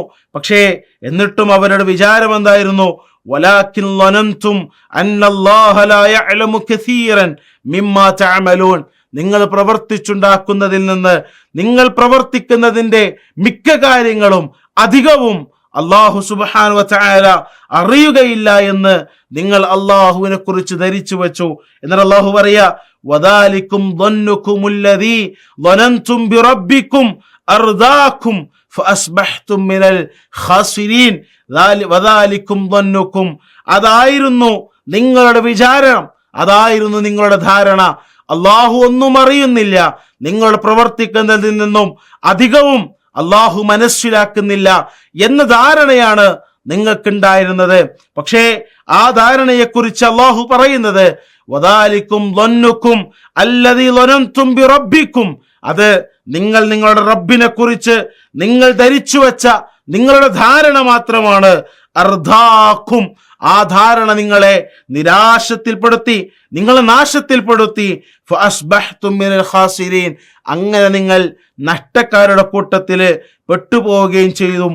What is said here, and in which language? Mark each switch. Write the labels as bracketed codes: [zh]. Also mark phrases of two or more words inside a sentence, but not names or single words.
[ml] പക്ഷേ എന്നിട്ടും അവരുടെ വിചാരം എന്തായിരുന്നു? [ar] ولكن ظننتم أن الله لا يعلم كثيرا مما تعملون, [ml] നിങ്ങൾ പ്രവർത്തിച്ചുണ്ടാക്കുന്നതിൽ നിന്ന്, നിങ്ങൾ പ്രവർത്തിക്കുന്നതിന്റെ മിക്ക കാര്യങ്ങളും അധികവും [ar] الله سبحانه وتعالى [ml] അറിയുകയില്ല എന്ന് നിങ്ങൾ അല്ലാഹുവിനെ കുറിച്ച് ധരിച്ചു വെച്ചു. എന്നാൽ അല്ലാഹു പറയാ, [ar] وذلكم ظنكم الذي ظننتم بربكم أرداكم فأصبحتم من الخاسرين. وذلكم ظنكم, [ml] അതായിരുന്നു നിങ്ങളുടെ വിചാരം, അതായിരുന്നു നിങ്ങളുടെ ധാരണ. അള്ളാഹു ഒന്നും അറിയുന്നില്ല, നിങ്ങൾ പ്രവർത്തിക്കുന്നതിൽ നിന്നും അധികവും അള്ളാഹു മനസ്സിലാക്കുന്നില്ല എന്ന ധാരണയാണ് നിങ്ങൾക്കുണ്ടായിരുന്നത്. പക്ഷേ ആ ധാരണയെക്കുറിച്ച് അള്ളാഹു പറയുന്നത് [ar] وذلكم ظنكم الذي ظننتم بربكم, [ml] അത് നിങ്ങൾ നിങ്ങളുടെ റബ്ബിനെ കുറിച്ച് നിങ്ങൾ ധരിച്ചു വെച്ച നിങ്ങളുടെ ധാരണ മാത്രമാണ്. അർദാക്കും, ആ ധാരണ നിങ്ങളെ നിരാശത്തിൽപ്പെടുത്തി, നിങ്ങളെ നാശത്തിൽപ്പെടുത്തി. [ar] فأصبحتم من الخاسرين, [ml] അങ്ങനെ നിങ്ങൾ നഷ്ടക്കാരുടെ കൂട്ടത്തിൽ പെട്ടുപോവുകയും ചെയ്തു.